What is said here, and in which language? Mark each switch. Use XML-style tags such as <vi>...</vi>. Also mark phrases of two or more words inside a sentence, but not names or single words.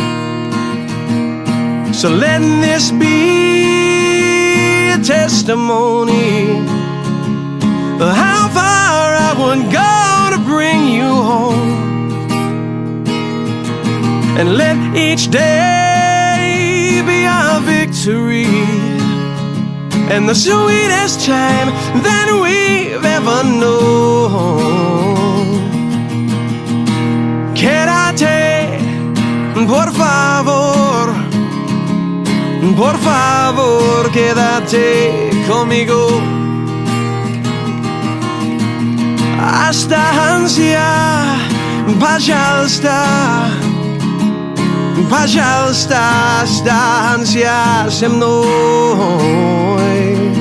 <en>So let this be a testimony of how far I would go to bring you home. And let each day be our victory and the sweetest time that we've ever known.</en> <es>Quédate, por favor, por favor, quédate conmigo.</es> <ru>Останься, пожалуйста, пожалуйста, останься со мной.</ru>